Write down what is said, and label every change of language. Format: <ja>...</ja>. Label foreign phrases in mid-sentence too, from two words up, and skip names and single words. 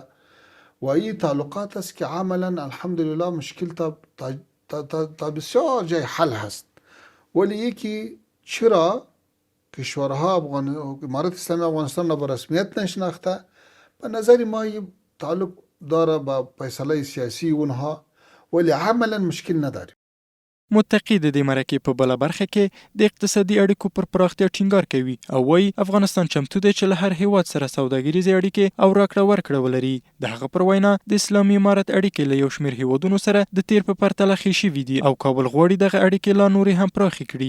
<fa>و این تعلقات است که عملا الحمدلله مشکل تا بسیار جای حل هست. ولی یکی چرا کشورها امارت اسلامی افغانستان را به رسمیت نشناخته؟ به نظر ما تعلق داره با فیصله سیاسی اونها، ولی عملا مشکل نداریم.</fa> <ps>متقي د دې مرکې په بله برخه کې د اقتصادي اړیکو پر پراختیا ټینګار کوي او وایي افغانستان چمتو دی چې له هر هیواد سره سوداګریزې اړیکې او راکړه ورکړه ولري. د هغه پر وینا د اسلامي امارت اړیکې له یو شمېر هیوادونو سره د تیر په پرتله ښې شوي دي او کابل غواړي دغه اړیکې لا نورې هم پراخې کړي.</ps>